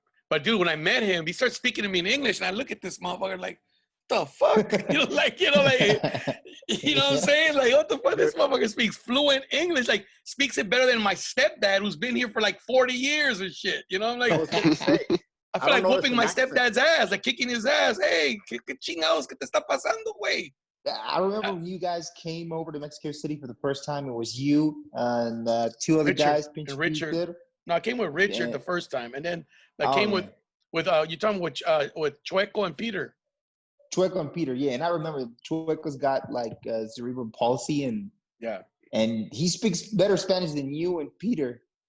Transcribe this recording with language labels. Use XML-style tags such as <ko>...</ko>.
<en>But dude, when I met him, he started speaking to me in English, and I look at this motherfucker like, the fuck? you know what I'm saying? Like, what the fuck? This motherfucker speaks fluent English, like speaks it better than my stepdad, who's been here for like 40 years and shit. You know, I'm like, I feel like whooping my stepdad's ass, like kicking his ass.</en> <es>Hey, ¿qué chingados que te está pasando, güey?</es> <en>I remember when you guys came over to Mexico City for the first time. It was you and two other guys. And Richard. No, I came with Richard the first time, and then I came with you talking with Chueco and Peter. Chueco and Peter, yeah, and I remember Chueco's got like cerebral palsy, and he speaks better Spanish than you and Peter.</en>